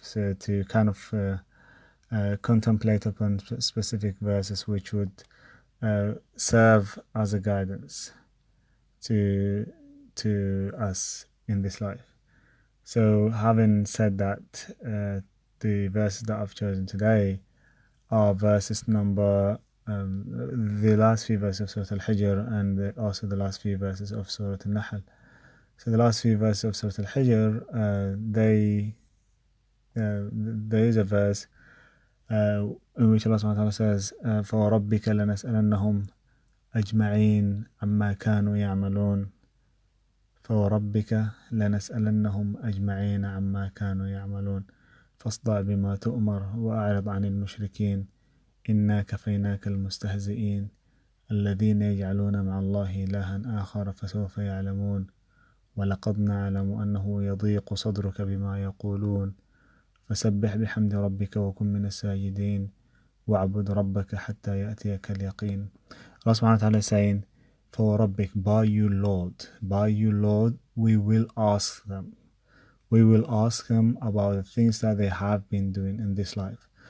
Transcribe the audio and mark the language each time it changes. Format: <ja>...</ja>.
<en>So to kind of contemplate upon specific verses which would serve as a guidance to us in this life. So, having said that, the verses that I've chosen today are verses number the last few verses of Surah Al-Hijr and also the last few verses of Surah Al-Nahl. So, the last few verses of Surah Al-Hijr, there is a verse in which Allah subhanahu wa ta'ala says,</en> <ar>فَوَرَبِّكَ لَنَسْأَلَنَّهُمْ أجمعين عما كانوا يعملون فوربك لنسألنهم أجمعين عما كانوا يعملون فاصدع بما تؤمر وأعرض عن المشركين إنا كفيناك المستهزئين الذين يجعلون مع الله إلها آخر فسوف يعلمون ولقد نعلم أنه يضيق صدرك بما يقولون فسبح بحمد ربك وكن من الساجدين واعبد ربك حتى يأتيك اليقين.</ar> <en>Allah subhanahu wa ta'ala is saying, for Rabbik, by you Lord, we will ask them. We will ask them about the things that they have been doing in this life.</en>